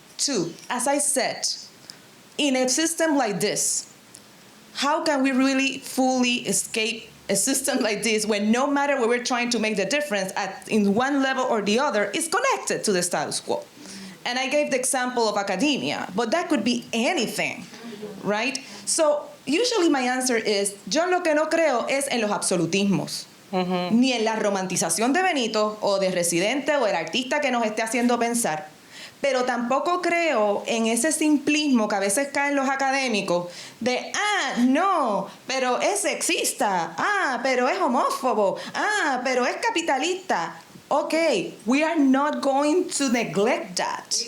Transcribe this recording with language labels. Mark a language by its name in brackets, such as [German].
[English] Two, as I said, in a system like this, how can we really fully escape a system like this when no matter where we're trying to make the difference in one level or the other is connected to the status quo? And I gave the example of academia, but that could be anything, right? So usually my answer is, [Spanish] yo lo que no creo es en los absolutismos. Ni en la romantización de Benito o de Residente o el artista que nos esté haciendo pensar. Pero tampoco creo en ese simplismo que a veces caen los académicos de, no, pero es sexista, pero es homófobo, pero es capitalista. [English] Okay, we are not going to neglect that.